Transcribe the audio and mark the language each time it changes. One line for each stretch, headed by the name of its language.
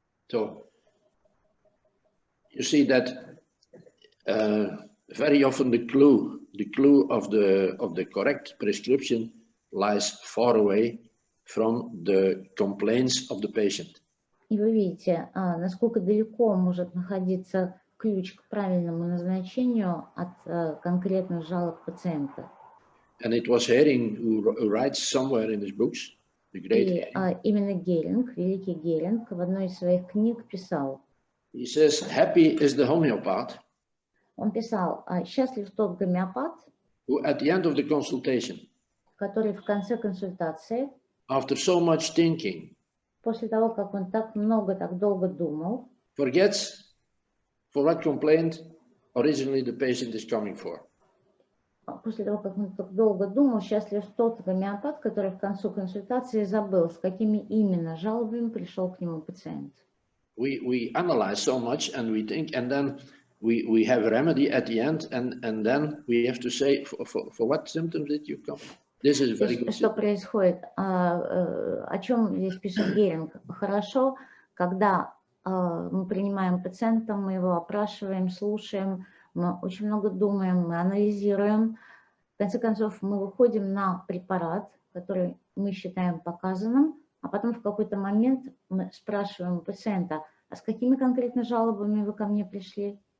English: So you see that very often the clue of the correct prescription lies far away from the complaints of the patient.
Russian: И вы видите, насколько далеко может находиться ключ к правильному назначению от конкретных жалоб пациента.
English: And it was Hering who writes somewhere in his books, the great
Russian: И
English: Hering.
Russian: именно Геринг, великий Геринг, в одной из своих книг писал,
English: He says, happy is the homeopath
Russian: он писал: счастлив тот гомеопат,
English: who at the end of the consultation,
Russian: который в конце консультации,
English: after so much thinking,
Russian: после того, как он так много, так долго думал,
English: forgets for what complaint originally the patient is coming for.
Russian: после того, как он так долго думал, счастлив тот гомеопат, который в конце консультации забыл, с какими именно жалобами пришел к нему пациент.
English: We analyze so much and we think, and then we have a remedy at the end, and then we have to say, for what symptoms did you come? This is very good.
Russian: Что происходит? О чем здесь пишет Геринг? Хорошо, когда мы принимаем пациента, мы его опрашиваем, слушаем, мы очень много думаем, мы анализируем. В конце концов, мы выходим на препарат, который мы считаем показанным, а потом в какой-то момент мы спрашиваем у пациента: а с какими конкретно жалобами вы ко мне пришли?